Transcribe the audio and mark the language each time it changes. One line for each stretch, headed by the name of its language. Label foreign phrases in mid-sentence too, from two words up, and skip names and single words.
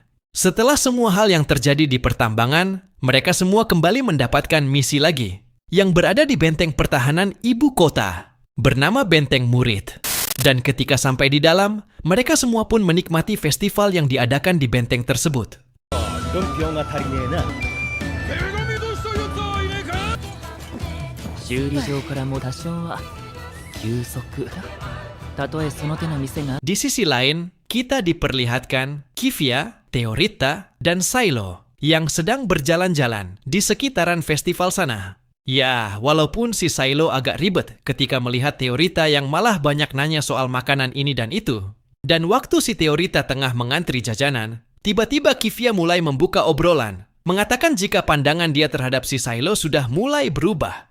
Indonesian: Setelah semua hal yang terjadi di pertambangan, mereka semua kembali mendapatkan misi lagi, yang berada di benteng pertahanan ibu kota, bernama Benteng Murid. Dan ketika sampai di dalam, mereka semua pun menikmati festival yang diadakan di benteng tersebut.
Japanese: 修理場からも多少は休息。たとえその手の店が
Indonesian: Di sisi lain, kita diperlihatkan Kivia, Teorita, dan Silo yang sedang berjalan-jalan di sekitaran festival sana. Ya, walaupun si Silo agak ribet ketika melihat Teorita yang malah banyak nanya soal makanan ini dan itu. Dan waktu si Teorita tengah mengantri jajanan, tiba-tiba Kivia mulai membuka obrolan, mengatakan jika pandangan dia terhadap si Silo sudah mulai berubah.